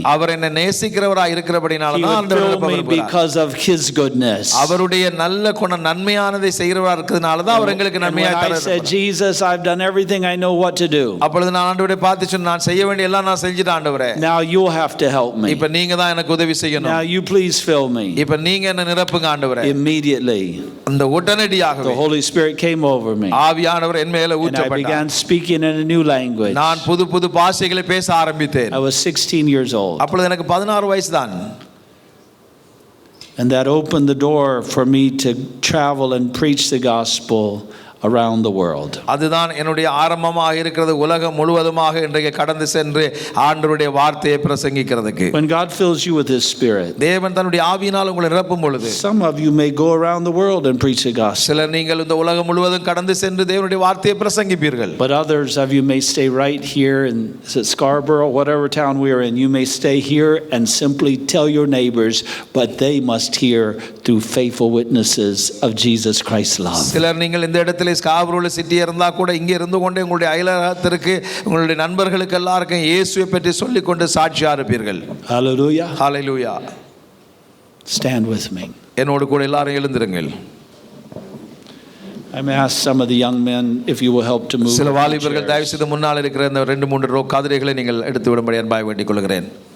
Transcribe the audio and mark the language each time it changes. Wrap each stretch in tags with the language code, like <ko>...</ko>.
<ta>அவர் என்னை நேசிக்கிறவராய் இருக்கிறபடினால தான் ஆண்டவர் நிரப்ப விரும்புகிறார்.</ta> <en>Because of his goodness.</en> <ta>அவருடைய நல்ல குணம் நன்மையானதை செய்கிறவரா இருக்கிறதுனால தான் அவர் எங்களுக்கு நன்மையாய் தருகிறார்.</ta> <en>I said, Jesus, I've done everything I know what to do.</en> <ta>அப்பொழுது நான் ஆண்டவரை பார்த்து சொன்னேன், நான் செய்ய வேண்டிய எல்லாம் நான் செஞ்சிட்டேன் ஆண்டவரே.</ta> <en>Now you have to help me.</en> <ta>இப்போ நீங்க தான் எனக்கு உதவி செய்யணும்.</ta> <en>Now you please fill me.</en> <ta>இப்போ நீங்க என்ன நிரப்புங்க ஆண்டவரே.</ta> <en>Immediately</en> <ta>அந்த உடனடியாகவே</ta> <en>the Holy Spirit came over me.</en> <ta>ஆவியானவர் என் மேல ஊற்றப்பட்டார்.</ta> <en>I began speaking in a new language.</en> <ta>நான் புது பாஷைகளை பேச ஆரம்பித்தேன்.</ta> <en>I was 16 years old.</en> <ta>அப்பொழுது எனக்கு 16 வயசு தான்.</ta> <en>And that opened the door for me to travel and preach the gospel around the world.</en> <ta>அதுதான் என்னுடைய ஆரம்பமாக இருக்கிறது. உலகம் முழுவதுமாக இன்றைக்கு கடந்து சென்று ஆண்டவருடைய வார்த்தையை பிரசங்கிக்கிறதுக்கு.</ta> <en>When God fills you with his spirit,</en> <ta>தேவன் தன்னுடைய ஆவியினால் உங்களை நிரப்பும் பொழுது</ta> <en>some of you may go around the world and preach the gospel.</en> <ta>சிலர் நீங்கள் இந்த உலகம் முழுவதும் கடந்து சென்று தேவனுடைய வார்த்தையை பிரசங்கிப்பீர்கள்.</ta> <en>But others of you may stay right here in Scarborough, whatever town we are in. You may stay here and simply tell your neighbors, but they must hear through faithful witnesses of Jesus Christ's love.</en> <ta>சிலர் நீங்கள் இந்த இடத்தில் பக்கத்திலே ஸ்காபரோவில் city இருந்தால் கூட இங்கே இருந்து கொண்டே உங்களுடைய அயலகத்திற்கு உங்களுடைய நண்பர்களுக்கு எல்லாருக்கும் இயேசுவை பற்றி சொல்லிக்கொண்டு சாட்சியா இருப்பீர்கள்.</ta> <en>Hallelujah.</en> <ta>Hallelujah.</ta> <en>Stand with me.</en> <ta>என்னோடு கூட எல்லாரும் எழுந்திருங்கள்.</ta> <en>I'm ask some of the young men if you will help to move.</en> <ta>சில வாலிபர்கள் தயவு செய்து முன்னால் இருக்கிற இந்த 2-3 ரோ கதிரைகளை நீங்கள் எடுத்து விடும்படி அன்பாய் வேண்டிக் கொள்கிறேன்.</ta>